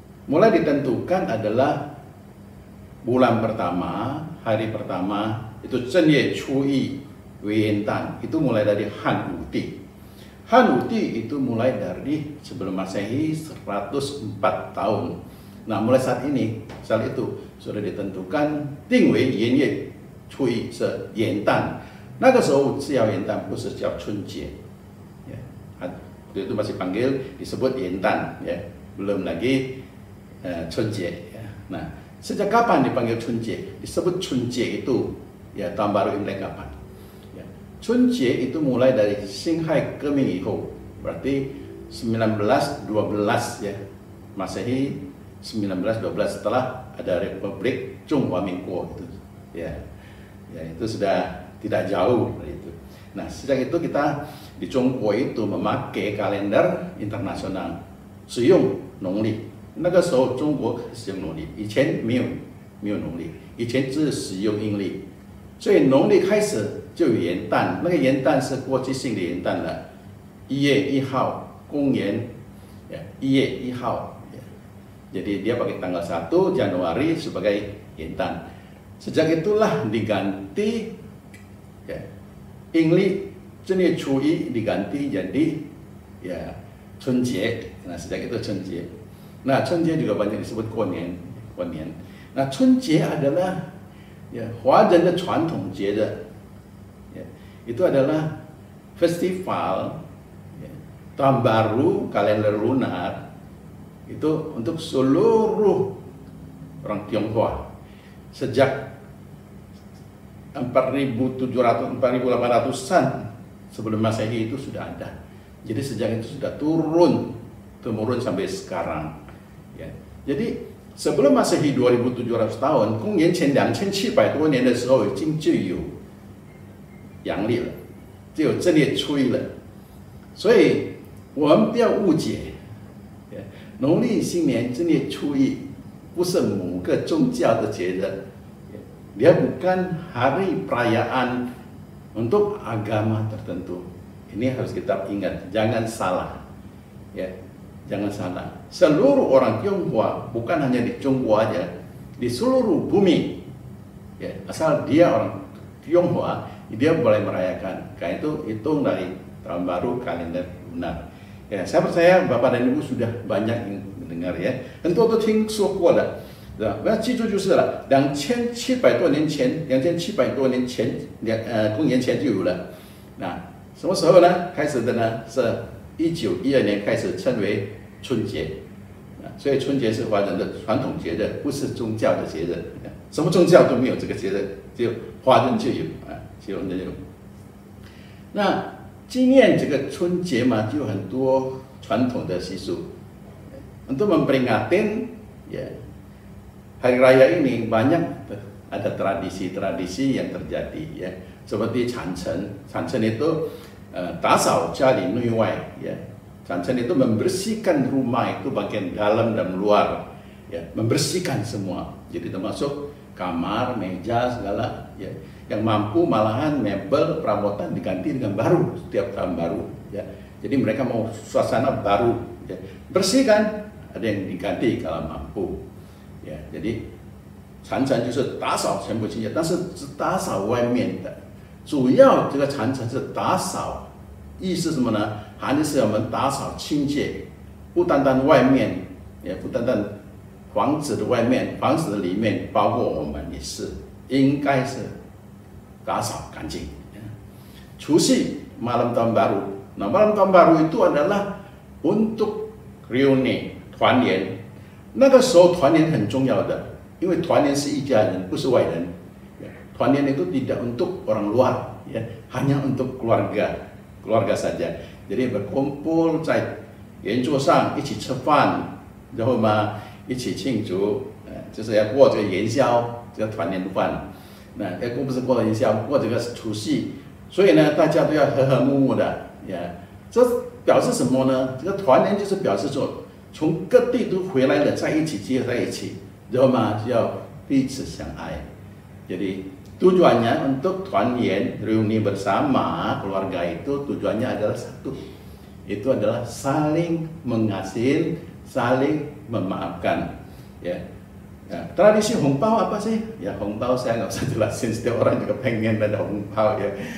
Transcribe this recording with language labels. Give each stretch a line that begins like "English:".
Indonesian: Mulai ditentukan adalah bulan pertama, hari pertama itu
Chinese: 正月初一 元旦,
Indonesian: itu mulai dari Han Wuti. Han Wuti itu mulai dari sebelum Masehi 104 tahun. Nah, mulai saat itu sudah ditentukan
Chinese: 定为元月初一 是元旦。那个时候叫元旦，不是叫春节。
Indonesian: Ya. Waktu itu masih panggil disebut 元旦, ya. Belum lagi 春节. Ya. Nah, sejak kapan dipanggil 春节?Disebut 春节 itu ya tahun baru Imlek kapan? Ya. 春节 itu mulai dari Xinhai
Chinese: 革命以后,
Indonesian: berarti 1912 ya. Masehi 1912 setelah ada Republik Zhonghua Minguo itu. Ya. Ya, itu sudah tidak jauh dari itu. Nah, sejak itu kita di Zhongguo itu memakai kalender internasional,
Chinese: 使用农历。那个时候中国使用农历，以前没有农历，以前只是使用阴历，所以农历开始就有元旦，那个元旦是国际性的元旦了，1月1号，公元1月1号，
Indonesian: jadi dia pakai tanggal 1 Januari sebagai
Chinese: 元旦。
Indonesian: Sejak itulah diganti ya,
Chinese: 阴历正月初一
Indonesian: diganti jadi ya 春节 Nah, sejak itu 春节. Nah, 春节 juga banyak disebut 过年. Nah, 春节 adalah ya,
Chinese: 华人的传统节日.
Indonesian: Ya, itu adalah festival ya, tahun baru kalender lunar itu untuk seluruh orang Tionghoa. Sejak 4.800-an sebelum Masehi itu sudah ada. Jadi sejak itu sudah temurun sampai sekarang. Ya. Jadi sebelum Masehi 2.700 tahun，
Chinese: 公元前2700多年的时候，已经就有阳历了，就有正月初一了。所以我们不要误解，农历新年正月初一不是某个宗教的节日，
Indonesian: dia bukan hari perayaan untuk agama tertentu. Ini harus kita ingat, jangan salah, ya, jangan salah. Seluruh orang Tionghoa, bukan hanya di Tionghoa aja, di seluruh bumi, ya, asal dia orang Tionghoa, dia boleh merayakan. Karena itu hitung dari tahun baru kalender lunar. Ya, saya percaya Bapak dan Ibu sudah banyak yang mendengar ya.
Chinese: 很多都听说过了。我要记住就是了，2700多年前，2700多年前，公元前就有了。那什么时候呢？开始的呢？是1912年开始称为春节。所以春节是华人的传统节日，不是宗教的节日。什么宗教都没有这个节日，只有华人就有啊，只有华人就有。那纪念这个春节嘛，就有很多传统的习俗，
Indonesian: untuk memperingatin ya. Hari raya ini banyak ada tradisi-tradisi yang terjadi ya, seperti Chanchen. Chanchen itu
Chinese: 打扫家里内外
Indonesian: ya. Chanchen itu membersihkan rumah itu bagian dalam dan luar ya, membersihkan semua. Jadi termasuk kamar, meja segala ya. Yang mampu malahan mebel perabotan diganti dengan baru setiap tahun baru ya. Jadi mereka mau suasana baru ya. Bersihkan, ada yang diganti kalau mampu.
Chinese: jadi 禅城就是打扫全部清洁，但是只打扫外面的，主要这个禅城是打扫，意思是什么呢？含义是我们打扫清洁，不单单外面，也不单单房子的外面，房子的里面，包括我们也是，应该是打扫干净。
Indonesian: 除夕 malam tahun baru， nah malam tahun baru itu adalah untuk reuni 团圆。
Chinese: 那个时候团圆很重要的，因为团圆是一家人，不是外人。
Indonesian: 团圆itu tidak untuk orang luar, ya, hanya untuk keluarga saja. Jadi berkumpul
Chinese: 在圆桌上一起吃饭，然后嘛一起庆祝，就是要过这个元宵，这个团圆饭。那不是过元宵，过这个除夕，所以呢大家都要和和睦睦的，呀，这表示什么呢？这个团圆就是表示说。从各地都回来了，在一起结合在一起，然后嘛就要彼此相爱。
Indonesian: Jadi tujuannya untuk 团圆 reuni bersama keluarga itu tujuannya adalah satu, itu adalah saling mengasihi, saling memaafkan. Ya. Tradisi hongbao apa sih? Ya hongbao saya nggak usah jelasin, setiap orang juga pengen ada hongbao ya.